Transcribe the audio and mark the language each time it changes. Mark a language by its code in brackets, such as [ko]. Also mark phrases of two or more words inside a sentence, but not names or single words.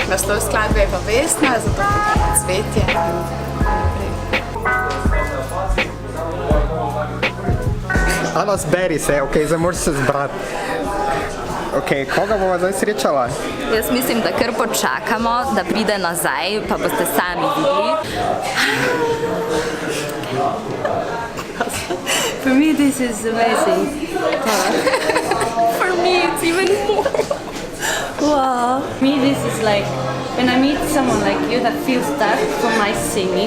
[sl] Naslov skladbe je pa Vesna, zato ker cvetje in naprej. Ana, zberi se, zdaj moraš se zbrati. Koga bova zdaj srečala? Jaz mislim, da kar počakamo, da pride nazaj, pa boste sami videli. [en] For me, this is amazing. For me, it's even more. Wow. Me, this is like when I meet someone like you that feels that from my singing.